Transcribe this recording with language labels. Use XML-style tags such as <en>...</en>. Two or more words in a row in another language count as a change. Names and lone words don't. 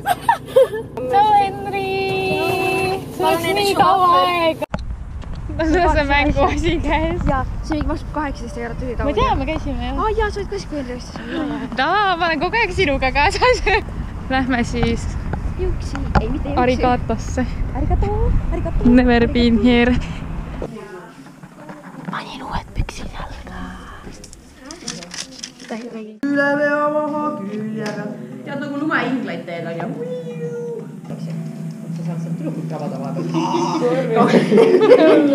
<et>Tšau, Henri! See oleks nii kaua aega. Sul on see mängu asi käes. Jaa, see mingi maksab 18 eurot üli ma tean, me käisime jah. Jaa, sa olid ka siis Henri. Ma olen kogu aeg sinuga kaasas. Lähme siis Juuksi, ei mitte juuksi.</et> <ja>Arigatosse. Arigato.</ja> <en>Never been here.</en> <et>Panin uued püksid jalga. Üle vea maha küljega. Tead nagu lumeinglaid teed on ja sa saad sealt tülukut krabada vahepeal.</et>